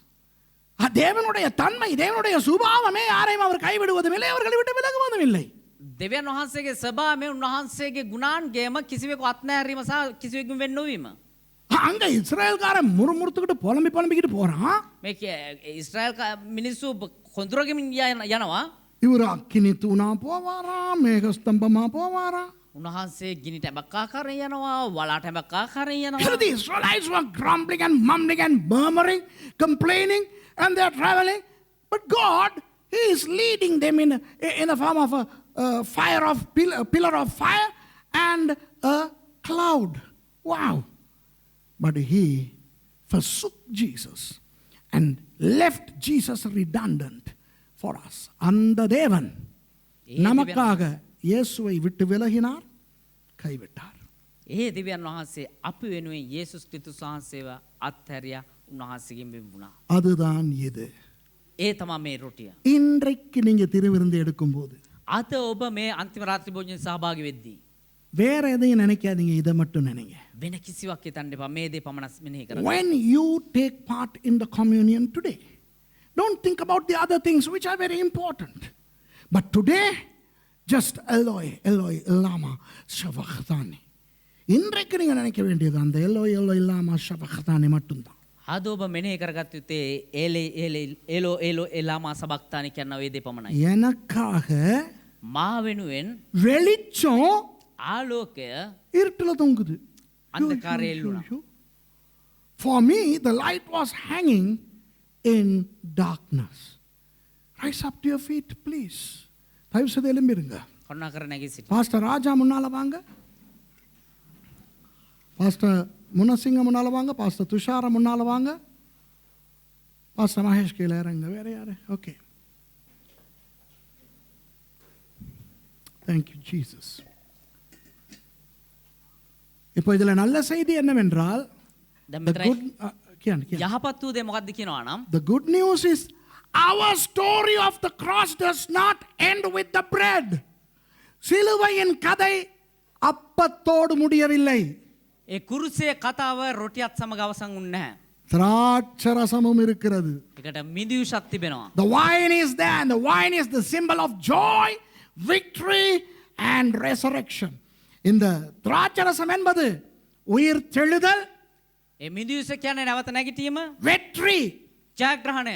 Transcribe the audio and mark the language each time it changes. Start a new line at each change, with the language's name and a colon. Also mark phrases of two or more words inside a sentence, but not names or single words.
Tamil: தேவனுடைய தன்மை தேவனுடைய சுபாவமே யாரையும் அவர் கைவிடுவதும் இல்லை அவர்களை விட்டு விலகுவதும் இல்லை.
Sinhala: දෙවියන් වහන්සේගේ ස්වභාවය උන්වහන්සේගේ ගුණාන්ගේම කිසිවෙකු අත්නෑරීම සහ කිසිවෙකුන් වෙන් නොවීම.
Tamil: அங்க இஸ்ரேல்காரன் முறுமுறுத்துக்கிட்டு புலம்பிக்கிட்டு போறான்.
Sinhala: මේක ඉස්රායල් මිනිස්සු කොඳුරගමින් යනවා.
Tamil: இவர் அக்கினி தூணா போவாராம் மேகஸ்தம்பமா போவாராம்.
Sinhala: උන්වහන්සේ ගිනි ටැඹක් ආකාරයෙන් යනවා වලා ටැඹක් ආකාරයෙන් යනවා.
English: The Israelites were grumbling and mumbling and murmuring, complaining, and they are traveling. But God, He is leading them in the form of a fire of pillar of fire and a cloud. Wow! But He forsook Jesus and left Jesus redundant for us.
Tamil: அந்த தேவன் நமக்காக இயேசுவை விட்டு விலகினார் கைவிட்டார்.
Sinhala: ඒ දෙවියන් වහන්සේ අපි වෙනුවෙන් යේසුස් ක්‍රිස්තුස් වහන්සේව අත්හැරියා උන්වහන්සේගෙන් වෙන් වුණා.
Tamil: அதுதான் இது.
Sinhala: ඒ තමයි මේ රොටිය.
Tamil: இன்றைக்கு நீங்க திருவிருந்து எடுக்கும்போது
Sinhala: අද ඔබ මේ අන්තිම රාත්‍රී භෝජන සහභාගී වෙද්දී
Tamil: வேற எதையும் நினைக்காதீங்க இதை மட்டும் நினைங்க.
Sinhala: වෙන කිසිවක් හිතන්න එපා මේ දේ පමණක් මෙනෙහි කරන්න.
English: When you take part in the communion today, don't think about the other things which are very important. But today, just
Aramaic: Eloi, Eloi, lama sabachthani.
Tamil: இன்றைக்கு நீங்க நினைக்க வேண்டியது அந்த
Aramaic: எல்லோய் எல்லோய் lama sabachthani
Tamil: மட்டும்தான்.
Sinhala: අද ඔබ මෙනෙහි කරගත්ත යුත්තේ
Aramaic: ඒලෝ ඒලෝ එලාමා සබක්තානි
Sinhala: කියන ওই දේ පමණයි.
Tamil: எனக்காக
Sinhala: මා වෙනුවෙන්
Tamil: வெளிச்சம்
Sinhala: ආලෝකය
Tamil: இருட்டுல தொங்குது.
Sinhala: අන්ධකාරයේ එල්ලුණා.
English: For me, the light was hanging in darkness. Rise up to your feet, please.
Tamil: தயவு செய்து எழும்பிருங்க.
Sinhala: කරුණාකර නැගී සිටින්න.
Tamil: பாஸ்டர் ராஜா முன்னால வாங்க. பாஸ்டர் முனசிங்க முன்னால வாங்க. பாஸ்டர் துஷார முன்னால வாங்க. பாஸ்டர் மகேஷ் கீழே இறங்க. வேற யாரு? ஓகே.
English: Thank you, Jesus.
Tamil: இப்போ இதில் நல்ல செய்தி என்னவென்றால்
Sinhala: යහපත් වූ දේ මොකක්ද කියනවා නම්
English: the good news is our story of the cross does not end with the bread.
Tamil: சிலுவையின் கதை அப்பத்தோடு முடியவில்லை.
Sinhala: ඒ කුරුසේ කතාව රොටියත් සමග අවසන් වුණේ නැහැ.
Tamil: திராட்சரசமும் இருக்கிறது.
Sinhala: ඒකට මිදියුෂක් තිබෙනවා.
English: The wine is there and the wine is the symbol of joy, victory and resurrection.
Tamil: இந்த திராட்சரசம் என்பது உயிர் தெழுதல்,
Sinhala: ඒ මිදියුෂ කියන්නේ නැවත නැගිටීම,
Tamil: வெற்றி.
Sinhala: ජයග්‍රහණය.